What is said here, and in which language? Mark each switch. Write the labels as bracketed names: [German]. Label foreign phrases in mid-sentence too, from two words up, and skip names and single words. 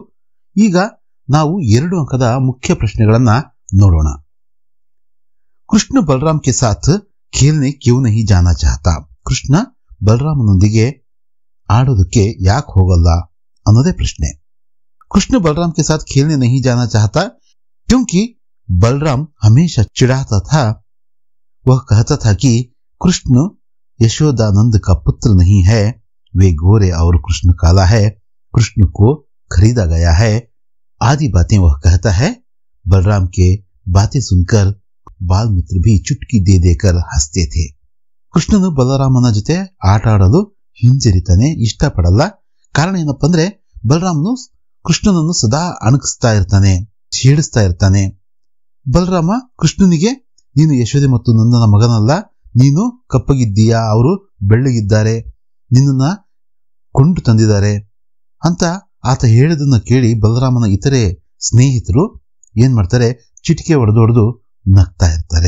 [Kannada] ಈಗ ನಾವು 2 ಅಂಕದ ಮುಖ್ಯ ಪ್ರಶ್ನೆಗಳನ್ನ ನೋಡೋಣ. [Hindi] कृष्ण बलराम के साथ खेलने क्यों नहीं जाना चाहता. [Kannada] ಕೃಷ್ಣ ಬಲರಾಮನೊಂದಿಗೆ ಆಡೋದಕ್ಕೆ ಯಾಕೆ ಹೋಗಲ್ಲ ಅನ್ನೋದೇ ಪ್ರಶ್ನೆ. [Hindi] कृष्ण बलराम के साथ खेलने नहीं जाना चाहता क्योंकि बलराम हमेशा चिढ़ाता था. वह कहता था कि कृष्ण यशोदानंद का पुत्र नहीं है, वे गोरे और कृष्ण काला है, कृष्ण को खरीदा गया है, आदि बातें वह कहता है. बलराम के बातें सुनकर बाल मित्र भी चुटकी दे देकर हंसते थे. [Kannada] ಕೃಷ್ಣನು ಬಲರಾಮನ ಜೊತೆ ಆಟ ಆಡಲು ಹಿಂಜರಿತಾನೆ, ಇಷ್ಟಪಡಲ್ಲ. ಕಾರಣ ಏನಪ್ಪ ಅಂದ್ರೆ ಬಲರಾಮನು ಕೃಷ್ಣನನ್ನು ಸದಾ ಅಣಕಿಸ್ತಾ ಇರ್ತಾನೆ, ಛೇಡಿಸ್ತಾ ಇರ್ತಾನೆ. ಬಲರಾಮ ಕೃಷ್ಣನಿಗೆ, ನೀನು ಯಶೋದೆ ಮತ್ತು ನಂದನ ಮಗನಲ್ಲ, ನೀನು ಕಪ್ಪಗಿದ್ದೀಯಾ, ಅವರು ಬೆಳ್ಳಗಿದ್ದಾರೆ, ನಿನ್ನನ್ನ ಕೊಂಡು ತಂದಿದ್ದಾರೆ ಅಂತ ಆತ ಹೇಳಿದನ್ನ ಕೇಳಿ ಬಲರಾಮನ ಇತರೆ ಸ್ನೇಹಿತರು ಏನ್ ಮಾಡ್ತಾರೆ, ಚಿಟಿಕೆ ಹೊಡೆದು ನಗ್ತಾ ಇರ್ತಾರೆ.